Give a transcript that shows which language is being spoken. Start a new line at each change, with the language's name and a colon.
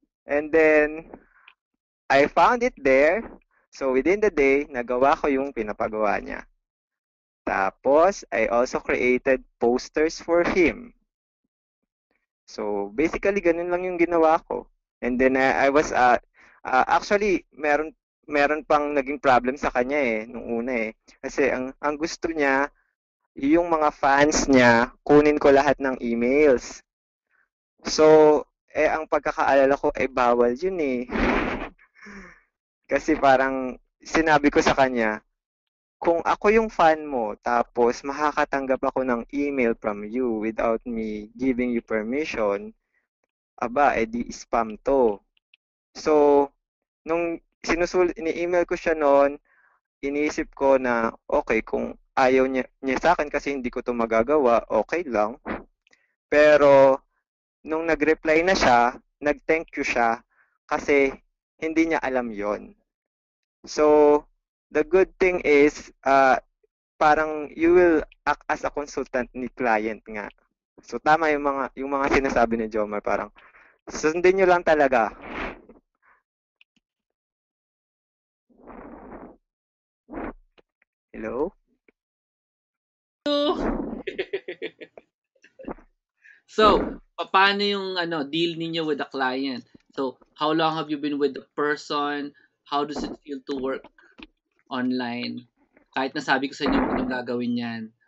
English: And then, I found it there. So, within the day,
Filipino: nagawa ko yung pinapagawa niya.
English: Tapos, I also created posters for him.
Filipino: So, basically, ganun lang yung ginawa ko.
English: And then, I was, actually,
Filipino: meron pang naging problem sa kanya nung una Kasi, ang gusto niya, yung mga fans niya, kunin ko lahat ng emails. So, ang pagkakaalala ko, bawal yun Kasi parang sinabi ko sa kanya, kung ako yung fan mo, tapos makakatanggap ako ng email
English: from you without me giving you permission,
Filipino: edi spam to. So, nung ini-email ko siya noon, iniisip ko na, okay, kung ayaw niya sa akin kasi hindi ko to magagawa, okay lang. Pero, nung nag-reply na siya, nag-thank you siya kasi hindi niya alam yon.
English: So, the good thing is, parang you will act as a consultant
Filipino: ni client nga. So, tama yung mga sinasabi ni Jomar, parang sundin nyo lang talaga.
English: Hello?
Filipino: So, paano yung deal ninyo
English: with the client? So, how long have you been with the person? How does it feel to work online?
Filipino: Kahit nasabi ko sa inyo, huwag niyong gagawin yan.